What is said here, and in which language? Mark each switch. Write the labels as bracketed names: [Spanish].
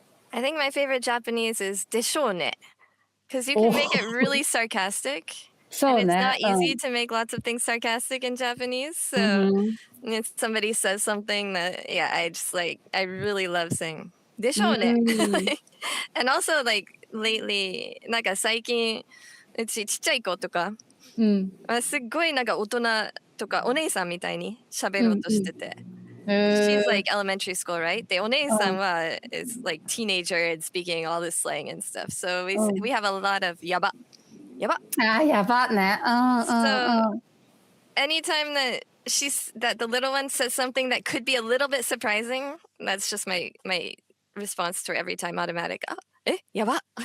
[English] I think my favorite Japanese is deshone, because you can make it really sarcastic. And it's not easy to make lots of things sarcastic in Japanese. So if somebody says something that, I really love saying. [Japanese] でしょうね。 [English] And also like [Japanese] lately なんか最近うちちっちゃい子とかすっごいなんか大人とかお姉さんみたいに喋ろうとしてて。 [English] She's like elementary school, right? [Japanese] でお姉さんは [English] is like teenager and speaking all this slang and stuff. So we have a lot of やば。 [Japanese] やばね。 [English] So anytime that that the little one says something that could be a little bit surprising, that's just my response to her every time, automatic. Oh, yaba.